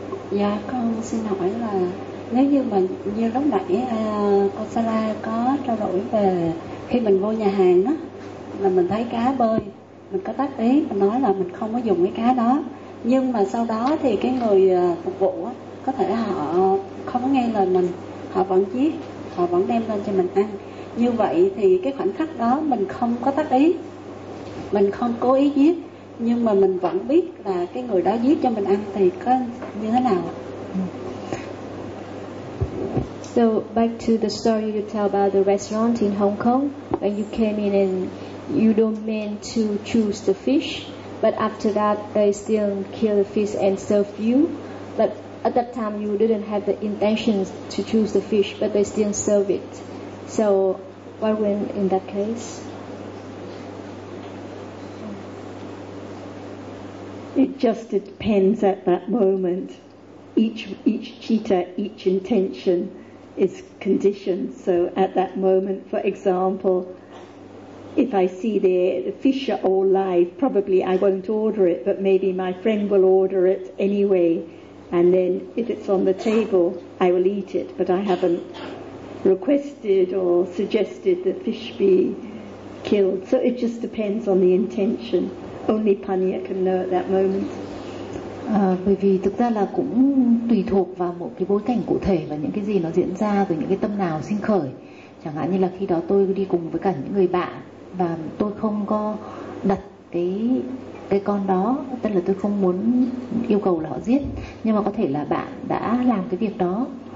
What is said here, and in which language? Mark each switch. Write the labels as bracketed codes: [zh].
[vi] Dạ con xin hỏi là nếu như mà như lúc nãy cô Sarah có trao đổi về khi mình vô nhà hàng đó, là mình thấy cá bơi, mình có tác ý mình nói là mình không có dùng cái cá đó, nhưng mà sau đó thì cái người phục vụ đó, có thể họ không nghe lời mình, họ vẫn giết, họ vẫn đem lên cho mình ăn. Như vậy thì cái khoảnh khắc đó mình không có tác ý, mình không cố ý giết, nhưng mà mình vẫn biết là cái người đó giết cho mình ăn, thì có như thế nào? [en] So back to the story you tell about the restaurant in Hong Kong, when you came in and you don't mean to choose the fish, but after that they still kill the fish and serve you. But at that time you didn't have the intentions to choose the fish, but they still serve it. So what went in that case? It just depends at that moment. Each citta, each intention is conditioned. So at that moment, for example, if I see the fish are all live, probably I won't order it, but maybe my friend will order it anyway. And then if it's on the table, I will eat it, but I haven't requested or suggested that fish be killed. So it just depends on the intention. Only Panya can know at that moment. [vi] Bởi vì thực ra là cũng tùy thuộc vào một cái bối cảnh cụ thể và những cái gì nó diễn ra từ những cái tâm nào sinh khởi. Chẳng hạn như là khi đó tôi đi cùng với cả những người bạn và tôi không có đặt cái con đó, tức là tôi không muốn yêu cầu là họ giết, nhưng mà có thể là bạn đã làm cái việc đó.